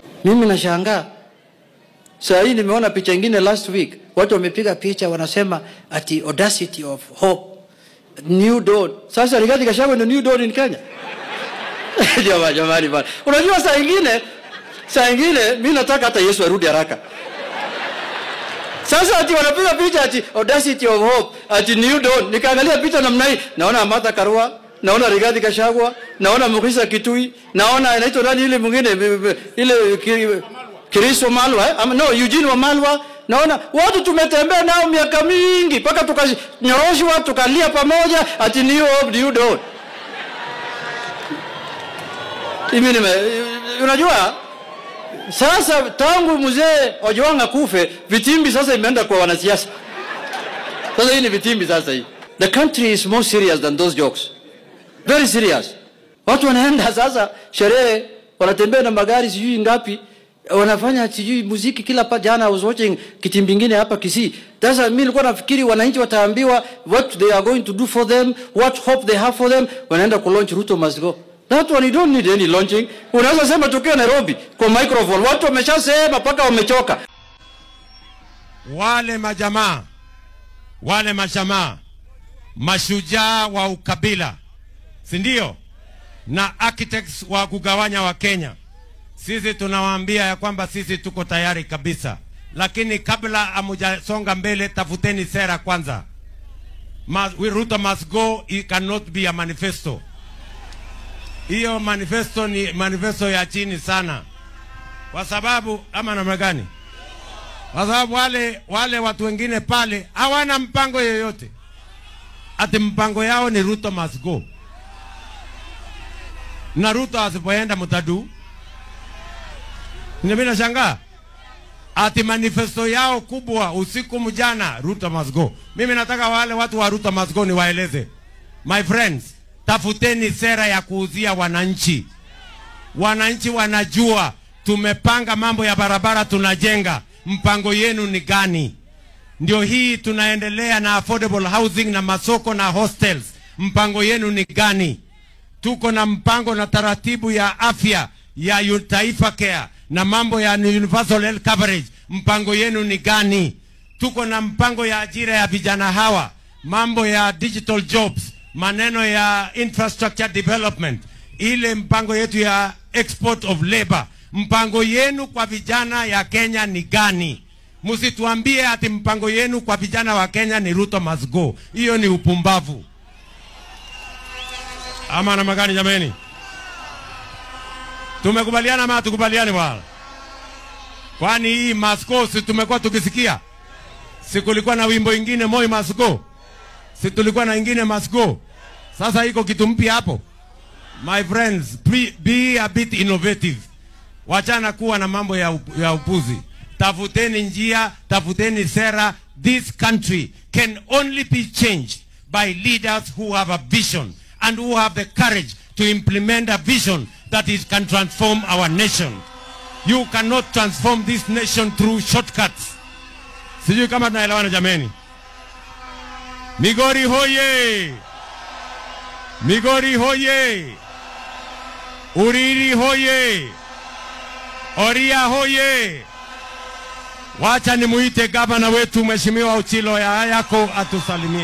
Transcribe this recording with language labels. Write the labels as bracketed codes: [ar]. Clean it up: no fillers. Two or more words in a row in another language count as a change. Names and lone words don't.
[sw] Mimi nashangaa. Sasa hii nimeona picha nyingine [en] last week. [sw] Watu wamepiga picha wanasema ati [en] audacity of hope. New dawn. [sw] Sasa Rigathi Gachagua ni [en] new dawn in Kenya. [sw] Jamani bana. Unajua saa ingine mimi nataka hata Yesu arudi haraka. Sasa ati wanapiga picha ati [en] audacity of hope, [sw] ati [en] new dawn. [sw] Nikaangalia picha namna hii, naona Martha Karua, naona Rigathi Gachagua, naona Mukisa Kitui, naona inaitwa nani ile mwingine ile Kiriso Malwa, no Eugene Wamalwa. Naona watu tumetembea nao miaka mingi mpaka tukanyoroshwa tukalia pamoja ati [en] new hope, new dawn. [sw] Unajua sasa tangu mzee Ojwanga kufe vitimbi sasa imeenda kwa wanasiasa. Sasa hii ni vitimbi sasa hii. [en] The country is more serious than those jokes. Very serious. [sw] Watu wanaenda sasa sherehe, wanatembea na magari sijui ngapi, wanafanya sijui muziki kila jana. [en] I was watching [sw] kitimbi kingine hapa Kisii. Sasa mimi nilikuwa nafikiri wananchi wataambiwa [en] what they are going to do for them, what hope they have for them. [sw] Wanaenda ku [en] launch Ruto must go. That one you don't need any launching. [sw] Unaweza sema tukiwa Nairobi kwa microphone. Watu wameshasema paka wamechoka. Wale majamaa mashujaa wa ukabila, si ndio? Na architects wa kugawanya wa Kenya. Sisi tunawaambia ya kwamba sisi tuko tayari kabisa. Lakini kabla amujasonga mbele, tafuteni sera kwanza. [en] Ruto must go, it cannot be a manifesto. [sw] Hiyo manifesto ni manifesto ya chini sana. Kwa sababu ama namna gani? Kwa sababu wale watu wengine pale hawana mpango yoyote. Ati mpango yao ni [en] Ruto must go. [sw] Na Ruto asipoenda mutadu. Mimi nashangaa. Ati manifesto yao kubwa usiku mjana [en] Ruto must go. [sw] Mimi nataka wale watu wa [en] Ruto must go [sw] niwaeleze. [en] My friends, [sw] tafuteni sera ya kuuzia wananchi. Wananchi wanajua tumepanga mambo ya barabara tunajenga. Mpango yenu ni gani? Ndio hii tunaendelea na [en] affordable housing [sw] na masoko na hostels. Mpango yenu ni gani? Tuko na mpango na taratibu ya afya ya Taifa Care na mambo ya [en] universal health coverage. [sw] Mpango yenu ni gani? Tuko na mpango ya ajira ya vijana hawa, mambo ya [en] digital jobs, [sw] maneno ya [en] infrastructure development, [sw] ile mpango yetu ya [en] export of labor. [sw] Mpango yenu kwa vijana ya Kenya ni gani? Msituambie ati mpango yenu kwa vijana wa Kenya ni [en] Ruto must go. [sw] Hiyo ni upumbavu. Ama na magani jameni? Tumekubaliana ama tukubaliane wala? Kwani hii [en] must go [sw] si tumekuwa tukisikia? Si kulikuwa na wimbo ingine [en] Moi must go? [sw] Si tulikuwa na ingine [en] must go? [sw] Sasa iko kitu mpya hapo. [en] My friends, be a bit innovative. [sw] Wachana kuwa na mambo ya upuzi. Tafuteni njia, tafuteni sera. [en] This country can only be changed by leaders who have a vision and who have the courage to implement a vision that can transform our nation. You cannot transform this nation through shortcuts. [sw] Sijui kama tunaelewana jameni. Migori hoye! Migori hoye! Uriri hoye! Oria hoye! Wacha nimuite gavana wetu Mheshimiwa Ochilo yako atusalimie.